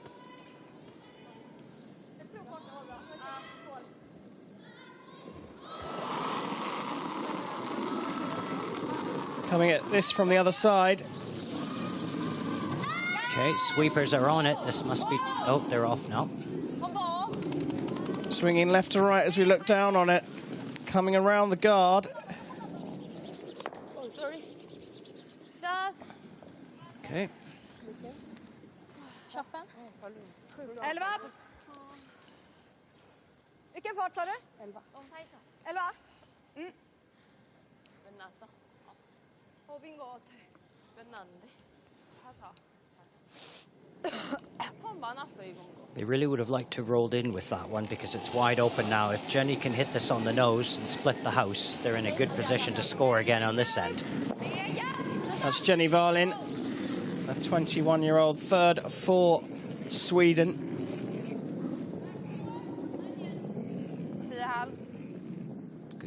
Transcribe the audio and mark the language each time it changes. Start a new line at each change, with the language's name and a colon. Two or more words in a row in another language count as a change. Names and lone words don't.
English: Coming at this from the other side. Okay, sweepers are on it. This must be... Oh, they're off now. Swinging left to right as we look down on it. Coming around the guard. Oh, sorry. Okay. 11.
Swedish: Vilken fart sa du? 11. 11?
Korean: 법인 것 같아. 몇 나왔는데? 4. 턴 많았어, 이번 거.
English: They really would have liked to have rolled in with that one because it's wide open now. If Jenny can hit this on the nose and split the house, they're in a good position to score again on this end. That's Jenny Varlin, a 21-year-old, third for Sweden. Good.